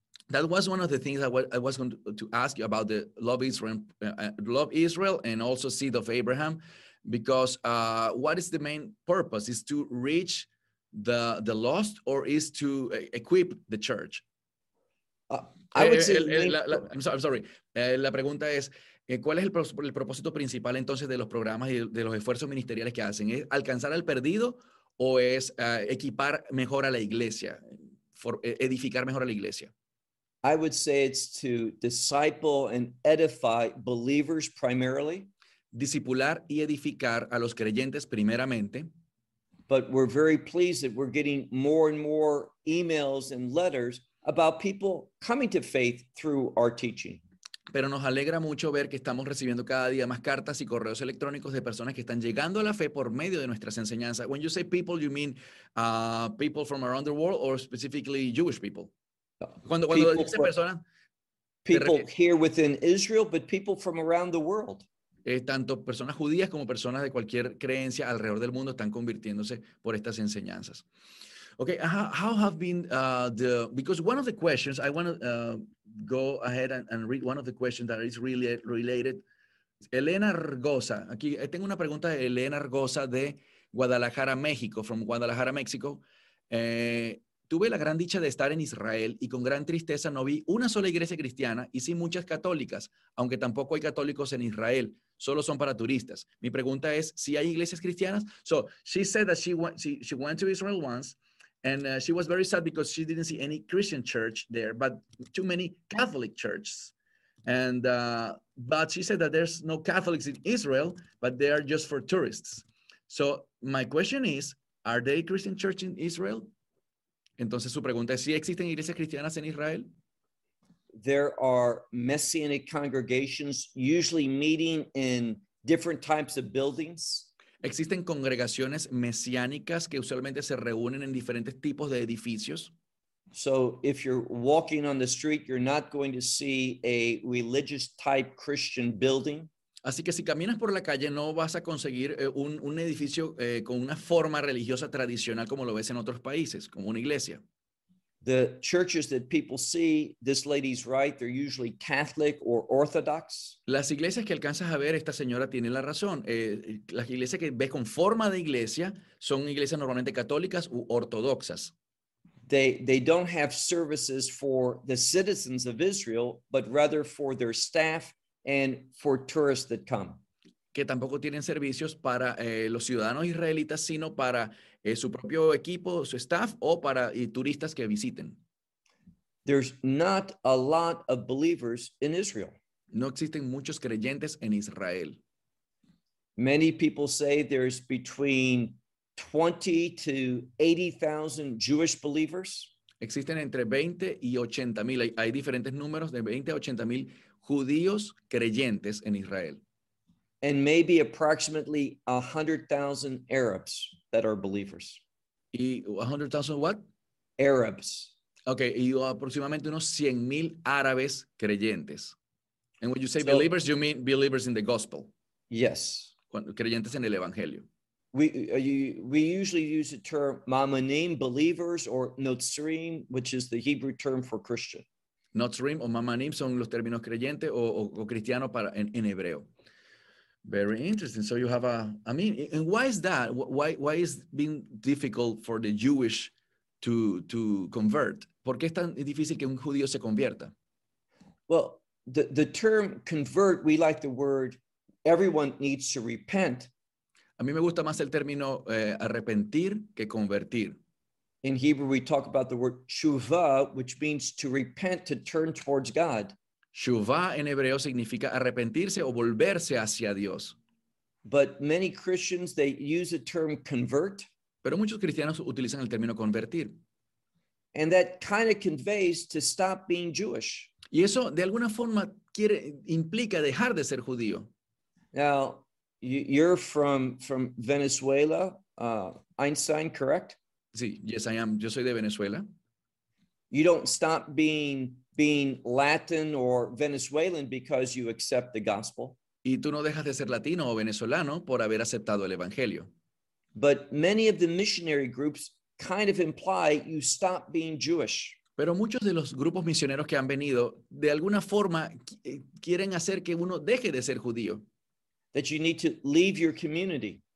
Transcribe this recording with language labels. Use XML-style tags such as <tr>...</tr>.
<en>That was one of the things I was going to ask you about the Love Israel and also Seed of Abraham. Because what is the main purpose? Is to reach the lost or is to equip the church? I'm sorry.</en> <es>La pregunta es, ¿cuál es el propósito principal entonces de los programas y de los esfuerzos ministeriales que hacen? ¿Es alcanzar al perdido o es equipar mejor a la iglesia, edificar mejor a la iglesia?</es> <en>I would say it's to disciple and edify believers primarily.</en> <es>Discipular y edificar a los creyentes primeramente.</es> <en>But we're very pleased that we're getting more and more emails and letters about people coming to faith through our teaching.</en> <es>Pero nos alegra mucho ver que estamos recibiendo cada día más cartas y correos electrónicos de personas que están llegando a la fe por medio de nuestras enseñanzas.</es> <en>When you say people, you mean people from around the world or specifically Jewish people?</en> <es>Cuando people dice persona,</es> <en>people here within Israel, but people from around the world.</en> <es>Tanto personas judías como personas de cualquier creencia alrededor del mundo están convirtiéndose por estas enseñanzas.</es> <en>Okay, how have been the, because one of the questions, I want to go ahead and read one of the questions that is really related.</en> <es>Elena Argosa, aquí tengo una pregunta de Elena Argosa de Guadalajara, México,</es> <en>from Guadalajara, México.</en> <es>Tuve la gran dicha de estar en Israel y con gran tristeza no vi una sola iglesia cristiana y sí muchas católicas, aunque tampoco hay católicos en Israel, solo son para turistas. Mi pregunta es, ¿sí hay iglesias cristianas?</es> <en>So, she said that she went to Israel once and she was very sad because she didn't see any Christian church there, but too many Catholic churches. And but she said that there's no Catholics in Israel, but they are just for tourists. So my question is, are they Christian church in Israel?</en> <es>Entonces su pregunta es, ¿sí existen iglesias cristianas en Israel?</es> <en>There are messianic congregations usually meeting in different types of buildings.</en> <es>Existen congregaciones mesiánicas que usualmente se reúnen en diferentes tipos de edificios.</es> <en>So if you're walking on the street, you're not going to see a religious type Christian building.</en> <es>Así que si caminas por la calle, no vas a conseguir un edificio con una forma religiosa tradicional como lo ves en otros países, como una iglesia.</es> <en>The churches that people see, this lady's right, they're usually Catholic or Orthodox.</en> <es>Las iglesias que alcanzas a ver, esta señora tiene la razón. Las iglesias que ves con forma de iglesia son iglesias normalmente católicas u ortodoxas.</es> <en>They don't have services for the citizens of Israel, but rather for their staff and for tourists that come.</en> <es>Que tampoco tienen servicios para los ciudadanos israelitas, sino para su propio equipo, su staff, o para turistas que visiten.</es> <en>There's not a lot of believers in Israel.</en> <es>No existen muchos creyentes en Israel.</es> <en>Many people say there's between 20 to 80,000 Jewish believers.</en> <es>Existen entre 20 y 80 mil. Hay diferentes números de 20 a 80 mil judíos creyentes en Israel.</es> <en>And maybe approximately 100,000 Arabs that are believers.</en> <es>¿Y 100,000 what?</es> <en>Arabs.</en> <es>Okay, y aproximadamente unos 100 mil árabes creyentes.</es> <en>And when you say so, believers, you mean believers in the gospel. Yes.</en> <es>Creyentes en el evangelio.</es> <en>We usually use the term mamanim, believers, or notzrim, which is the Hebrew term for Christian.</en> <es>Notzrim o mamanim son los términos creyente o cristiano para en hebreo.</es> <en>Very interesting. So you have and why is that? Why is it being difficult for the Jewish to convert?</en> <es>¿Por qué es tan difícil que un judío se convierta?</es> <en>Well, the term convert, we like the word, everyone needs to repent.</en> <es>A mí me gusta más el término arrepentir que convertir.</es> <en>In Hebrew, we talk about the word tshuva, which means to repent, to turn towards God.</en> <es>Tshuva en hebreo significa arrepentirse o volverse hacia Dios.</es> <en>But many Christians, they use the term convert.</en> <es>Pero muchos cristianos utilizan el término convertir.</es> <en>And that kind of conveys to stop being Jewish.</en> <es>Y eso, de alguna forma, implica dejar de ser judío.</es> <en>Now, you're from Venezuela, Einstein, correct?</en> <es>Sí,</es> <en>yes, I am.</en> <es>Yo soy de Venezuela.</es> <en>You don't stop being Latin or Venezuelan because you accept the gospel.</en> <es>Y tú no dejas de ser latino o venezolano por haber aceptado el evangelio.</es> <en>But many of the missionary groups kind of imply you stop being Jewish.</en> <es>Pero muchos de los grupos misioneros que han venido, de alguna forma, quieren hacer que uno deje de ser judío.</es> <en>That you need to leave your community.</en>